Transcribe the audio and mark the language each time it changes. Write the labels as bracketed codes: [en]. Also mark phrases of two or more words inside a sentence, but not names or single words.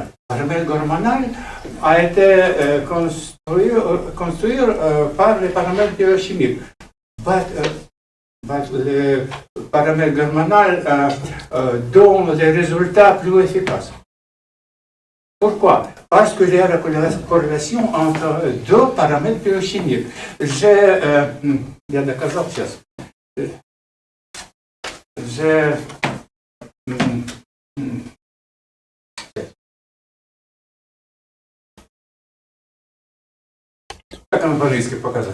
[fr] Le paramètre hormonal a été construit par les paramètres biochimiques. Le paramètre hormonal donne des résultats plus efficaces. Pourquoi? Parce qu'il y a la corrélation entre deux paramètres biochimiques. [ru] Я доказал сейчас. Как он по-английски показать?